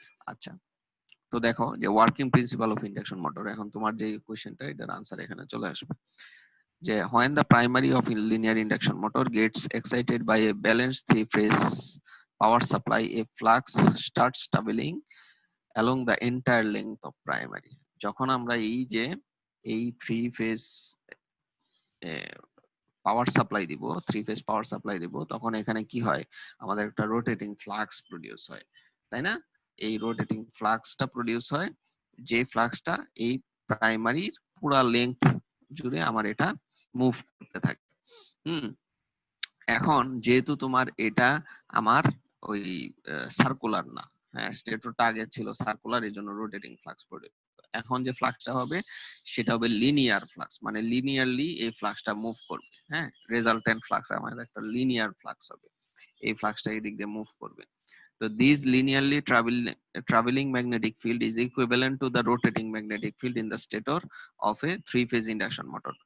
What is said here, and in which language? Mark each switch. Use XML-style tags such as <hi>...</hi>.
<bn>আচ্ছা, তো দেখো যে working principal of induction motor, এখন তোমার যে কোশ্চেনটা এটার আনসার এখানে চলে আসবে।</bn> <en>যে when the primary of a linear induction motor gets excited by a balanced three-phase power supply, a flux starts traveling along the entire length of primary.</en> <bn>যখন আমরা এই থ্রি ফেজ পাওয়ার সাপ্লাই দিব তখন এখানে কি হয়, আমাদের একটা রোটেটিং ফ্লাক্স প্রডিউস হয়, তাই না? এই রোটেটিং ফ্লাক্সটা প্রডিউস হয়, যে ফ্লাক্সটা এই প্রাইমারির পুরা লেন্থ জুড়ে আমার এটা মুভ করতে থাকে। এখন যেহেতু তোমার এটা আমার ওই সার্কুলার না, হ্যাঁ, স্টেটরটা আগে ছিল সার্কুলার, এই জন্য রোটেটিং ফ্লাক্স প্রডিউস। এখন যে ফ্লাক্সটা হবে সেটা হবে লিনিয়ার ফ্লাক্স, মানে লিনিয়ারলি এই ফ্লাক্সটা মুভ করবে। হ্যাঁ, রেজাল্টেন্ট ফ্লাক্স আমাদের একটা লিনিয়ার ফ্লাক্স হবে, এই ফ্লাক্সটা এই দিক দিয়ে মুভ করবে।</bn> <en>So this linearly traveling magnetic field is equivalent to the rotating magnetic field in the stator of a three-phase induction motor.</en>